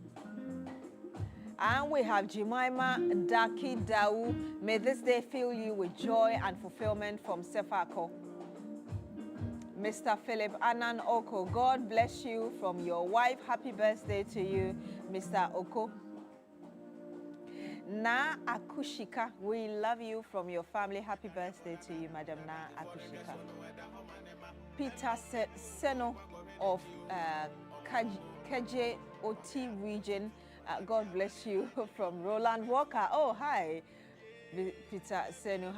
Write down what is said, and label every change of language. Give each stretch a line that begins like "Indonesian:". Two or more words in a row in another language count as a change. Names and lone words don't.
English: And we have Jemima Daki Dau. May this day fill you with joy and fulfillment from Sefako. Mr. Philip Anan Oko, God bless you from your wife. Happy birthday to you, Mr. Oko. Na Akushika, we love you from your family. Happy birthday to you, Madam Na Akushika. Peter Seno of Keje Oti region. God bless you from Roland Walker. Oh, hi, Peter Seno.